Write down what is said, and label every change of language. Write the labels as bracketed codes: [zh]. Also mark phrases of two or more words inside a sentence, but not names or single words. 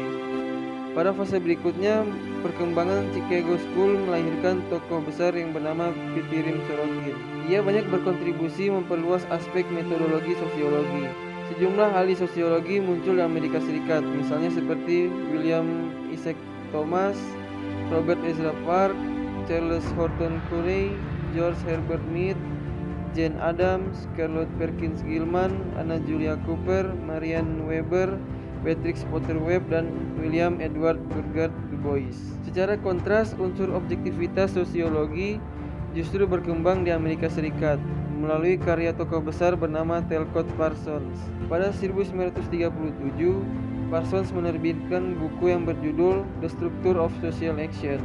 [id] Pada fase berikutnya, perkembangan Chicago School melahirkan tokoh besar yang bernama Pitirim Sorokin. Ia banyak berkontribusi memperluas aspek metodologi sosiologi. Sejumlah ahli sosiologi muncul di Amerika Serikat, misalnya seperti William Isaac Thomas, Robert Ezra Park, Charles Horton Cooley, George Herbert Mead, Jane Addams, Charlotte Perkins Gilman, Anna Julia Cooper, Marianne Weber, Patrick Potter Webb, dan William Edward Burgard Du Bois. Secara kontras, unsur objektivitas sosiologi justru berkembang di Amerika Serikat melalui karya tokoh besar bernama Talcott Parsons. Pada 1937, Parsons menerbitkan buku yang berjudul The Structure of Social Action.